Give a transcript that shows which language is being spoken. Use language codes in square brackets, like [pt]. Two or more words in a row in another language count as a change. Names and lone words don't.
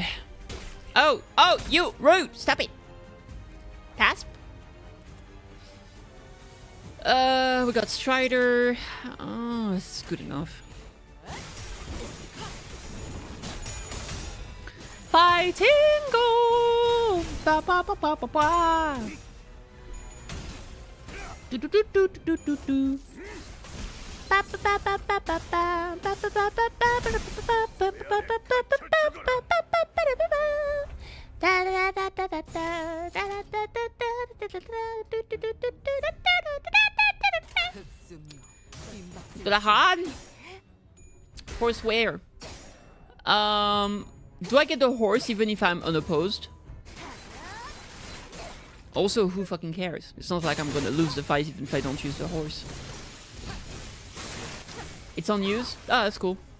[en] Oh, you, rude. Stop it. Tasp. We got Strider. Oh, this is good enough. Fighting go. Ba ba ba ba ba ba. Do do do do do do do. Ba ba ba ba ba ba ba ba ba ba ba ba Donothon? Horse where? Do I get the horse even if I'm unopposed? Also, who fucking cares? It's not like I'm gonna lose the fight even if I don't use the horse. It's unused? Oh, that's cool.